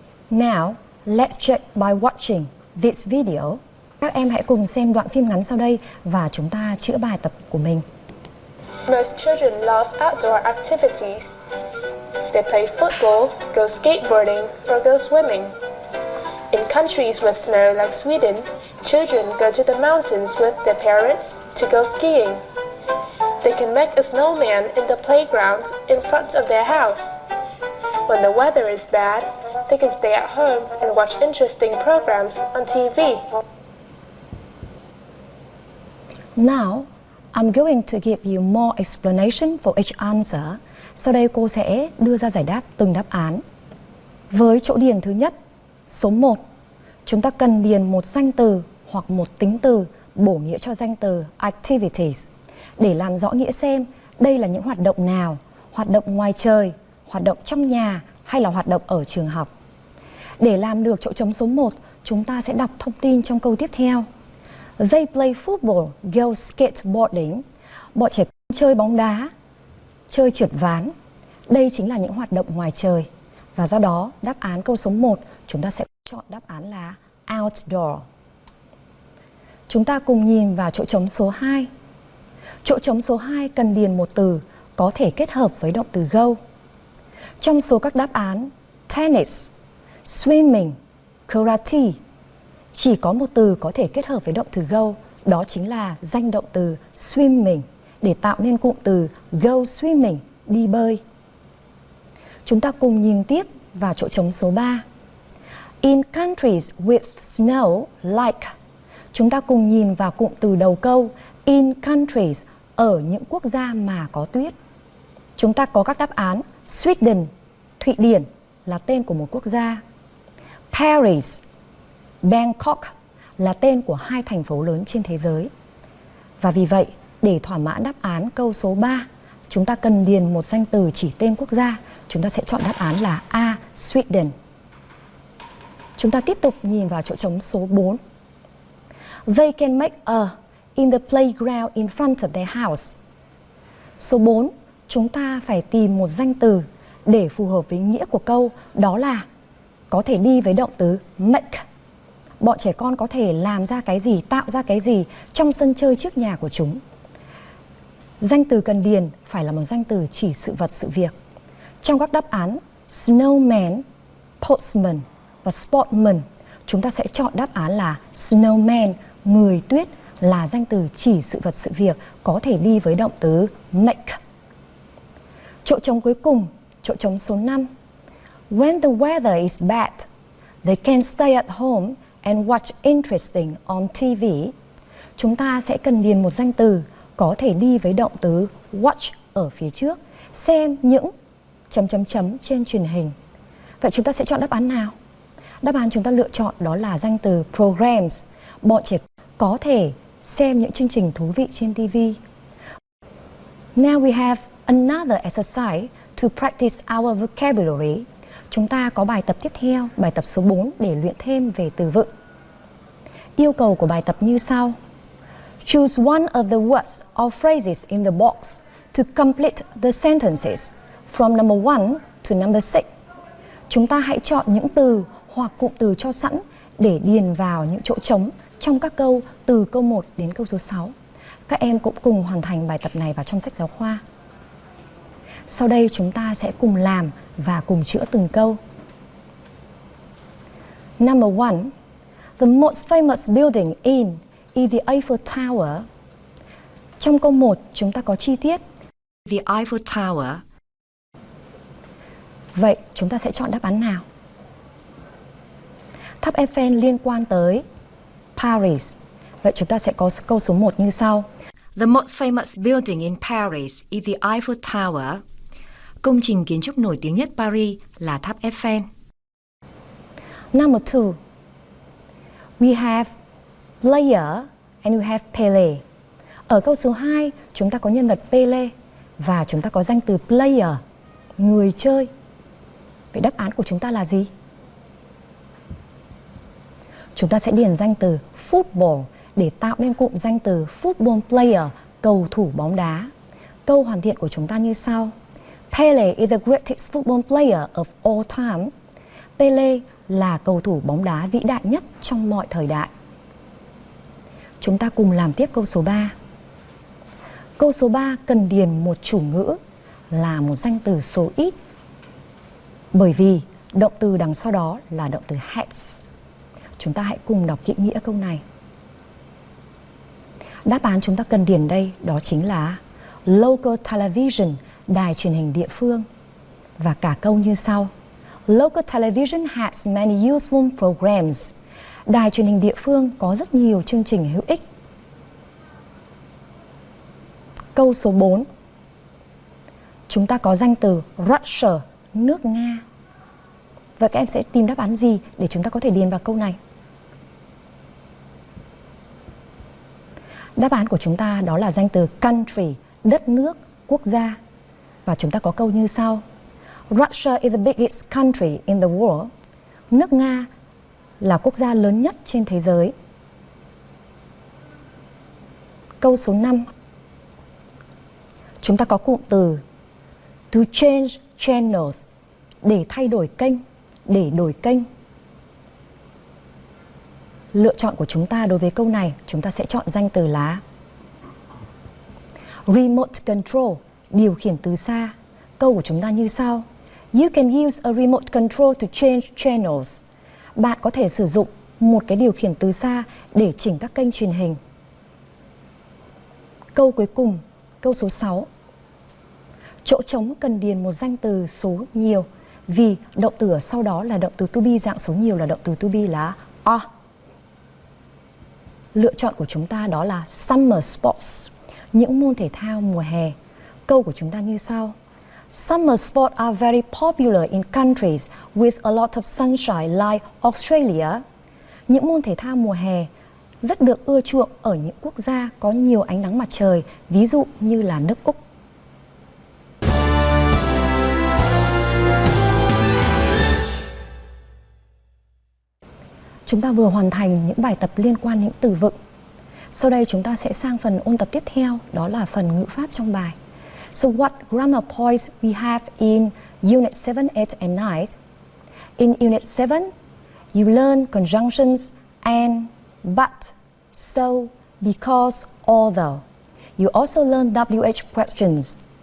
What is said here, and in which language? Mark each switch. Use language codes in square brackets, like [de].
[en] Now, let's check by watching this video. [vi] Các em hãy cùng xem đoạn phim ngắn sau đây và chúng ta chữa bài tập của mình. [en] Most children love outdoor activities. They play football, go skateboarding, or go swimming. In countries with snow like Sweden, children go to the mountains with their parents to go skiing. They can make a snowman in the playground in front of their house. When the weather is bad, they can stay at home and watch interesting programs on TV. Now, I'm going to give you more explanation for each answer. [vi] Sau đây cô sẽ đưa ra giải đáp từng đáp án. Với chỗ điền thứ nhất, số 1, chúng ta cần điền một danh từ hoặc một tính từ bổ nghĩa cho danh từ activities để làm rõ nghĩa xem đây là những hoạt động nào, hoạt động ngoài trời, hoạt động trong nhà hay là hoạt động ở trường học. Để làm được chỗ trống số 1, chúng ta sẽ đọc thông tin trong câu tiếp theo. [en] They play football, go skateboarding. [vi] Bọn trẻ con chơi bóng đá, chơi trượt ván. Đây chính là những hoạt động ngoài trời. Và do đó, đáp án câu số 1, chúng ta sẽ chọn đáp án là outdoor. Chúng ta cùng nhìn vào chỗ trống số 2. Chỗ trống số 2 cần điền một từ có thể kết hợp với động từ go. Trong số các đáp án tennis, swimming, karate, chỉ có một từ có thể kết hợp với động từ go, đó chính là danh động từ swimming để tạo nên cụm từ [en] go swimming, [vi] đi bơi. Chúng ta cùng nhìn tiếp vào chỗ trống số 3. [en] In countries with snow like. [vi] Chúng ta cùng nhìn vào cụm từ đầu câu [en] in countries, [vi] ở những quốc gia mà có tuyết. Chúng ta có các đáp án Sweden, Thụy Điển là tên của một quốc gia. Paris, Bangkok là tên của 2 thành phố lớn trên thế giới. Và vì vậy, để thỏa mãn đáp án câu số 3, chúng ta cần điền một danh từ chỉ tên quốc gia. Chúng ta sẽ chọn đáp án là A, Sweden. Chúng ta tiếp tục nhìn vào chỗ trống số 4. [en] They can make a in the playground in front of their house. [vi] Số 4, chúng ta phải tìm một danh từ để phù hợp với nghĩa của câu, đó là có thể đi với động từ make. Bọn trẻ con có thể làm ra cái gì, tạo ra cái gì trong sân chơi trước nhà của chúng. Danh từ cần điền phải là một danh từ chỉ sự vật, sự việc. Trong các đáp án snowman, postman và sportman, chúng ta sẽ chọn đáp án là snowman, người tuyết, là danh từ chỉ sự vật, sự việc có thể đi với động từ make. Chỗ trống cuối cùng, chỗ trống số 5. [en] When the weather is bad, they can stay at home and watch interesting on TV. [vi] Chúng ta sẽ cần điền một danh từ có thể đi với động từ watch ở phía trước, xem những ... trên truyền hình. Vậy chúng ta sẽ chọn đáp án nào? Đáp án chúng ta lựa chọn đó là danh từ programs. Bọn trẻ có thể xem những chương trình thú vị trên TV. [en] Now we have another exercise to practice our vocabulary. [vi] Chúng ta có bài tập tiếp theo, bài tập số 4 để luyện thêm về từ vựng. Yêu cầu của bài tập như sau. [en] Choose one of the words or phrases in the box to complete the sentences from number 1 to number 6. [vi] Chúng ta hãy chọn những từ hoặc cụm từ cho sẵn để điền vào những chỗ trống trong các câu từ câu 1 đến câu số 6. Các em cũng cùng hoàn thành bài tập này vào trong sách giáo khoa. Sau đây chúng ta sẽ cùng làm và cùng chữa từng câu. [en] Number 1. The most famous building in is the Eiffel Tower. [vi] Trong câu 1 chúng ta có chi tiết The Eiffel Tower. Vậy chúng ta sẽ chọn đáp án nào? Tháp Eiffel liên quan tới Paris. Vậy chúng ta sẽ có câu số 1 như sau. [en] The most famous building in Paris is the Eiffel Tower. [vi] Công trình kiến trúc nổi tiếng nhất Paris là tháp Eiffel. [en] Number 2. We have player and we have Pele. [vi] Ở câu số 2, chúng ta có nhân vật Pele và chúng ta có danh từ player, người chơi. Vậy đáp án của chúng ta là gì? Chúng ta sẽ điền danh từ football để tạo nên cụm danh từ football player, cầu thủ bóng đá. Câu hoàn thiện của chúng ta như sau. [en] Pele is the greatest football player of all time. [vi] Pele là cầu thủ bóng đá vĩ đại nhất trong mọi thời đại. Chúng ta cùng làm tiếp câu số 3. Câu số 3 cần điền một chủ ngữ là một danh từ số ít. Bởi vì động từ đằng sau đó là động từ has. Chúng ta hãy cùng đọc kỹ nghĩa câu này. Đáp án chúng ta cần điền đây đó chính là local television, đài truyền hình địa phương. Và cả câu như sau. [en] Local television has many useful programs. [vi] Đài truyền hình địa phương có rất nhiều chương trình hữu ích. Câu số 4. Chúng ta có danh từ Russia, nước Nga. Vậy các em sẽ tìm đáp án gì để chúng ta có thể điền vào câu này? Đáp án của chúng ta đó là danh từ country, đất nước, quốc gia. Và chúng ta có câu như sau. [en] Russia is the biggest country in the world. [vi] Nước Nga là quốc gia lớn nhất trên thế giới. Câu số 5. Chúng ta có cụm từ [en] to change channels, [vi] để thay đổi kênh, để đổi kênh. Lựa chọn của chúng ta đối với câu này, chúng ta sẽ chọn danh từ là remote control, điều khiển từ xa. Câu của chúng ta như sau. [en] You can use a remote control to change channels. [vi] Bạn có thể sử dụng một cái điều khiển từ xa để chỉnh các kênh truyền hình. Câu cuối cùng, câu số 6. Chỗ trống cần điền một danh từ số nhiều vì động từ ở sau đó là động từ to be, dạng số nhiều là động từ to be là are. Lựa chọn của chúng ta đó là summer sports, những môn thể thao mùa hè. Câu của chúng ta như sau. [en] Summer sports are very popular in countries with a lot of sunshine like Australia. [vi] Những môn thể thao mùa hè rất được ưa chuộng ở những quốc gia có nhiều ánh nắng mặt trời, ví dụ như là nước Úc. Chúng ta vừa hoàn thành những bài tập liên quan đến từ vựng. Sau đây chúng ta sẽ sang phần ôn tập tiếp theo, đó là phần ngữ pháp trong bài. [en] So what grammar points we have in Unit 7, 8 and 9? In Unit 7, you learn conjunctions and, but, so, because, although. You also learn WH questions.